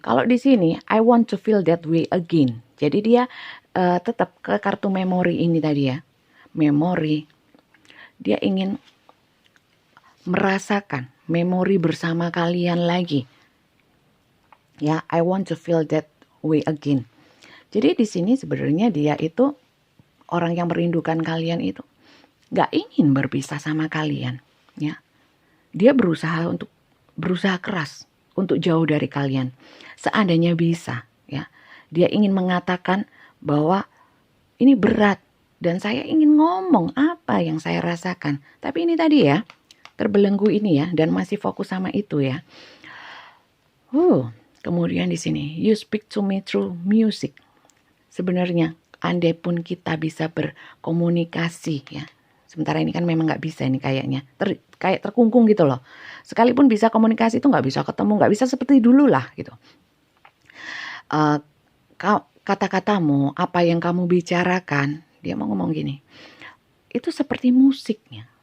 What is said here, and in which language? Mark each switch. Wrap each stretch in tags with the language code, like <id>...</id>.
<id>Kalau di sini</id> <en>I want to feel that way again.</en> <id>Jadi dia tetap ke kartu memori ini tadi ya. Memori. Dia ingin merasakan memori bersama kalian lagi.</id> <en>Ya, I want to feel that way again.</en> <id>Jadi di sini sebenarnya dia itu orang yang merindukan kalian itu gak ingin berpisah sama kalian. Ya, dia berusaha keras untuk jauh dari kalian. Seandainya bisa, ya, dia ingin mengatakan bahwa ini berat dan saya ingin ngomong apa yang saya rasakan. Tapi ini tadi ya, terbelenggu ini ya, dan masih fokus sama itu ya. Kemudian di sini,</id> <en>you speak to me through music.</en> <id>Sebenarnya, andai pun kita bisa berkomunikasi ya. Sementara ini kan memang nggak bisa ini kayaknya. Kayak terkungkung gitu loh. Sekalipun bisa komunikasi itu nggak bisa ketemu, nggak bisa seperti dulu lah gitu. Kata-katamu, apa yang kamu bicarakan, dia mau ngomong gini, itu seperti musiknya.</id>